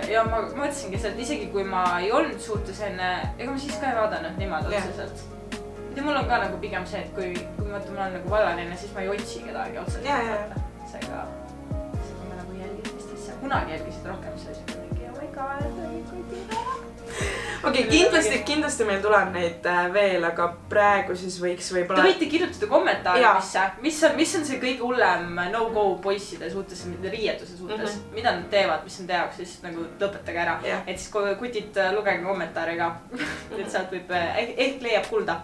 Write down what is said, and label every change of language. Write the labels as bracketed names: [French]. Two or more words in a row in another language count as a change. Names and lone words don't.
[Estonian] Ja ma mõtlesingi sealt, isegi kui ma ei olnud suhtes enne, ega ma siis ka ei vaadanud niimoodi otseselt. Ja mul on ka nagu pigem see, et kui ma olen nagu vallaline, siis ma ei otsi kedagi otseselt. Seega ma nagu jälgin teist asja. Kunagi jälgisid rohkem see mingi, [English] oh my god, [Estonian] Okei, kindlasti meil tuleb neid veel, aga praegu siis võiks võib-olla... Te võite kirjutada kommentaari, mis on see kõige hullem no-go poisside suhtes, riietuse suhtes, mida nad teevad, mis on teie jaoks, siis nagu lõpetage ära. Et siis kui kutid, lugege kommentaari ka, et sealt võib, ehk leiab kulda.